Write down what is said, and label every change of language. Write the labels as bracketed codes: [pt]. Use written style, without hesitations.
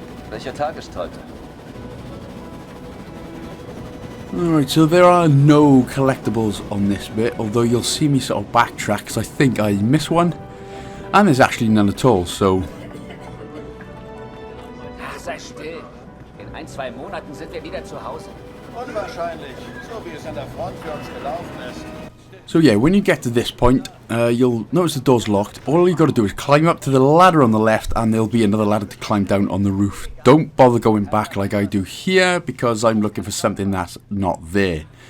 [de] Welcher Tag ist heute? [en] Alright, so there are no collectibles on this bit, although you'll see me sort of backtrack because I think I missed one. And there's actually none at all, so... [de] Sei still. In 1-2 Monaten sind wir wieder zu Hause. Unwahrscheinlich, so wie es an der Front für uns gelaufen ist. [en] So yeah, when you get to this point, you'll notice the door's locked. All you got to do is climb up to the ladder on the left, and there'll be another ladder to climb down on the roof. Don't bother going back like I do here, because I'm looking for something that's not there.